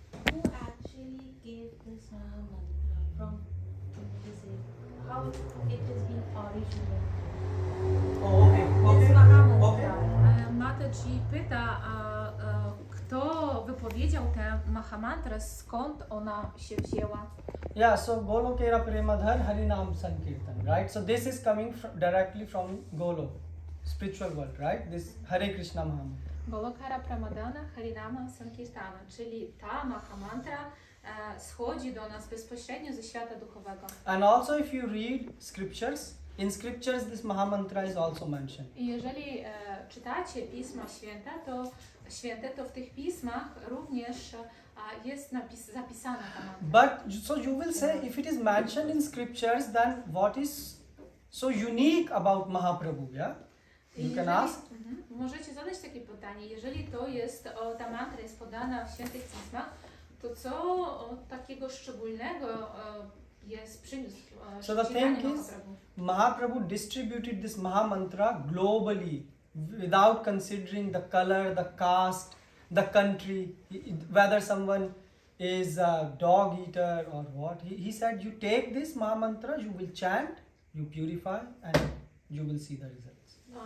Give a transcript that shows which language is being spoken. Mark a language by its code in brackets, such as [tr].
[en] Who actually gave this mantra from how it has been original? Oh, okay. This Mahamantra. [pl] Mataji pyta, kto wypowiedział tę Mahamantrę, skąd ona się wzięła? [en] Yeah, so [bn] Golokera Premadhar Harinam Sankirtan, [en] right? So this is coming directly from Golok, spiritual world, right? This Hare Krishna Mahamantra. [bn] Golokara Pramadana Harinama Sankirtana, [pl] czyli ta Mahamantra schodzi do nas bezpośrednio ze świata duchowego. [en] And also if you read scriptures, in scriptures this Mahamantra is also mentioned. [pl] I jeżeli czytacie Pisma Święte, to w tych pismach również jest zapisana ta mantra. [en] But so you will say, if it is mentioned in scriptures, then what is so unique about Mahaprabhu, yeah? You can ask. [pl] Możecie zadać takie pytanie, jeżeli to jest, ta mantra jest podana w świętych pismach, to co takiego szczególnego jest przyniósł [en] So the thing is, Mahaprabhu distributed this Mahamantra globally without considering the color, the caste, the country, whether someone is a dog eater or what. He said, you take this Mahamantra, you will chant, you purify, and you will see the results.